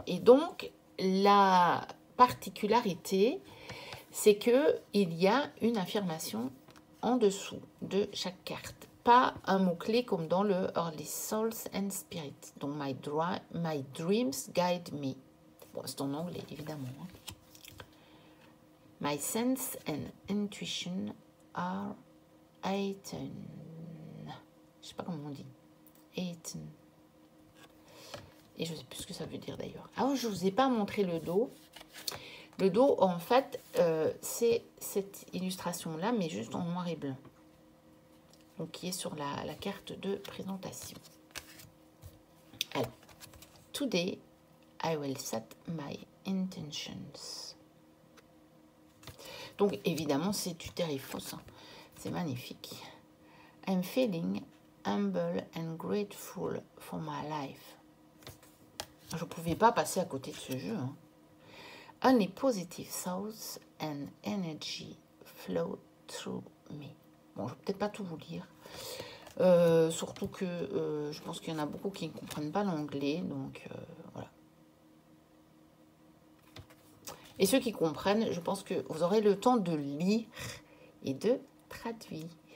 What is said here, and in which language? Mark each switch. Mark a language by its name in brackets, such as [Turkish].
[French] Et donc, la particularité, c'est qu'il y a une affirmation en dessous de chaque carte. Pas un mot-clé comme dans le Early Souls and Spirit. Donc, [English] my dreams guide me. [French] Bon, c'est en anglais, évidemment. [English] My sense and intuition are heightened. [French] Je sais pas comment on dit. Heightened. Et je ne sais plus ce que ça veut dire d'ailleurs. Ah, je ne vous ai pas montré le dos. Le dos, en fait, c'est cette illustration-là, mais juste en noir et blanc. Donc, qui est sur la carte de présentation. [English] Alors, today, I will set my intentions. [French] Donc, évidemment, c'est du Terrifos. C'est magnifique. [English] I'm feeling humble and grateful for my life. [French] Je ne pouvais pas passer à côté de ce jeu. [English] Only positive thoughts and energy flow through me. [French] Bon, je ne vais peut-être pas tout vous lire. Surtout que je pense qu'il y en a beaucoup qui ne comprennent pas l'anglais. Donc, voilà. Et ceux qui comprennent, je pense que vous aurez le temps de lire et de traduire.